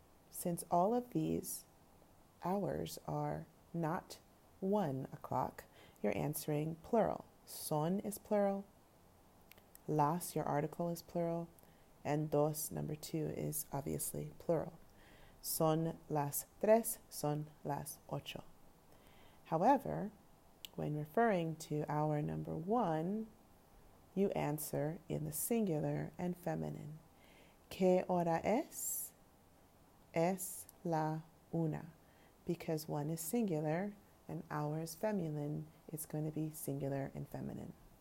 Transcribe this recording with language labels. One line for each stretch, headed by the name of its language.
English: Since all of these hours are not 1 o'clock, you're answering plural. Son is plural, las, your article, is plural, and dos, number 2, is obviously plural.
Spanish: Son las tres, son las ocho.
English: However, when referring to hour number 1, you answer in the singular and feminine.
Spanish: ¿Qué hora es? Es la una.
English: Because 1 is singular and hour is feminine, it's going to be singular and feminine.